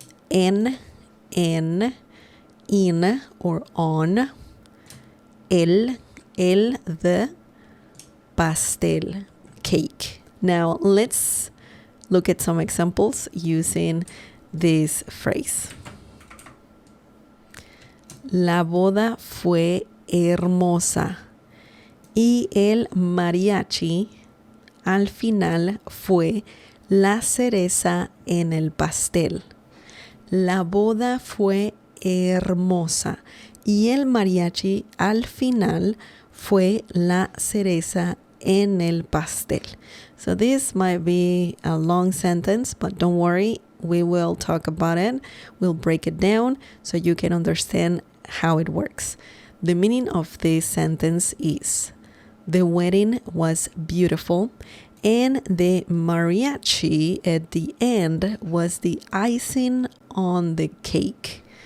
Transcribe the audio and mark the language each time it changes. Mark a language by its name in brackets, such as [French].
[English] En, in, or on. El, the, pastel, cake. Now, let's look at some examples using this phrase. [Spanish] La boda fue hermosa y el mariachi al final fue la cereza en el pastel. La boda fue hermosa y el mariachi al final fue la cereza en el pastel. [English] So this might be a long sentence, but don't worry, we will talk about it. We'll break it down so you can understand how it works. The meaning of this sentence is: the wedding was beautiful and the mariachi at the end was the icing on the cake.